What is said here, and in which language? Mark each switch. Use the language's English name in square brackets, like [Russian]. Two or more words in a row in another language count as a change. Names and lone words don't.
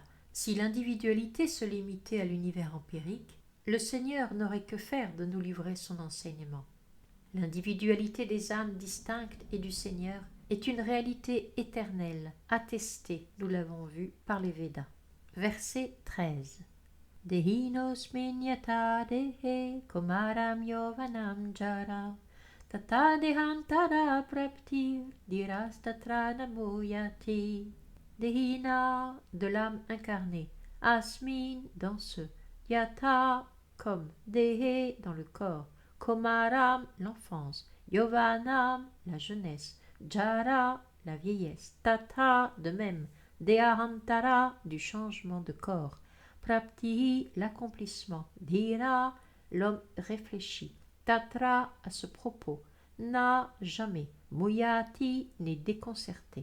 [French] Si l'individualité se limitait à l'univers empirique, le Seigneur n'aurait que faire de nous livrer son enseignement. L'individualité des âmes distinctes et du Seigneur est une réalité éternelle, attestée, nous l'avons vu, par les Védas. Verset 13. [Sanskrit] देहिनोऽस्मिन् यथा देहे कौमारं यौवनं जरा तथा देहान्तर प्राप्तिर् धीरस्तत्र न मुह्यति. [French] Dehina, de l'âme incarnée, asmin, dans ce, yata, comme, dehe, dans le corps, komaram, l'enfance, yovanam, la jeunesse, jara, la vieillesse, tata, de même, dehantara, du changement de corps, prapti, l'accomplissement, dhira, l'homme réfléchi, tatra, à ce propos, na, jamais, muyati, n'est déconcerté.